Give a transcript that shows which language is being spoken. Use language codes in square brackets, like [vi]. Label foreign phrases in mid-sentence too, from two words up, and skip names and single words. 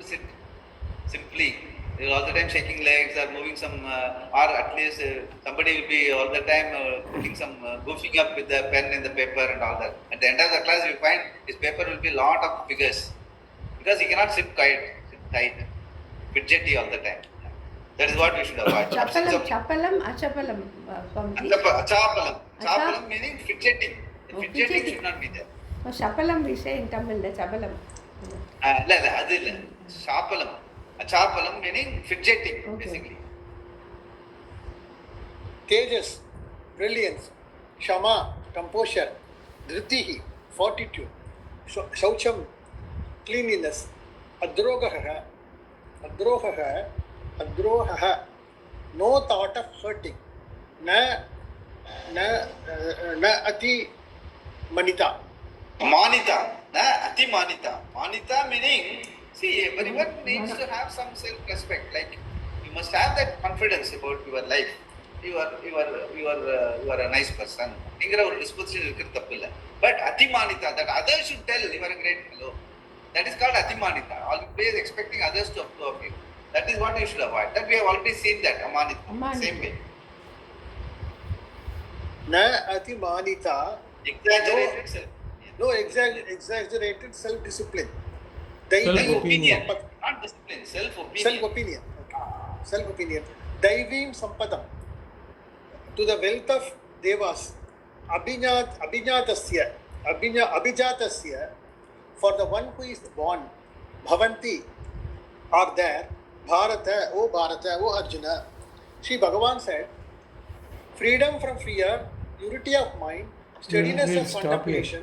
[en] They won't be able to sit simply. They will all the time shaking legs or moving some, or at least somebody will be all the time putting some goofing up with the pen in the paper and all that. At the end of the class, you find his paper will be lot of figures because he cannot sit quiet, sit tight, fidgety all the time. That is what we should avoid. [sa] चापलम्, अचापलम्. अचापलम्. चापलम् [en] meaning fidgeting. Fidgeting should not be there. Chapalam we say in Tamil, chapalam. [sa] चापलम्. अचापलम् [en] meaning fidgeting, basically. Tejas, brilliance. Shama, composure. Dhritihi, fortitude. Shaucham, cleanliness. Adrohaha, no thought of hurting. [sa] न अति मानिता. मानिता, अति मानिता. [en] Manita meaning, see, everyone needs to have some self-respect. Like, you must have that confidence about your life. You are a nice person. Ingra or disposition [ta] இருக்கிறது தப்பில்லை. [en] But [sa] अति मानिता, [en] that others should tell you are a great fellow. That is called [sa] अति मानिता. [en] Always expecting others to approve of you. That is what you should avoid. That we have already seen that amanita. Same way. [sa] न अति मानिता. [en] Exaggerated self. No exaggerated self-discipline. Self-opinion. Not discipline, self-opinion. Self-opinion. Okay. Self-opinion. [sa] दैवीं सम्पदम्. [en] To the wealth of devas. Abhijatasya. For the one who is born. Bhavanti. Are there. Bharata, O Arjuna. Shri Bhagavan said, freedom from fear, purity of mind, steadiness of contemplation.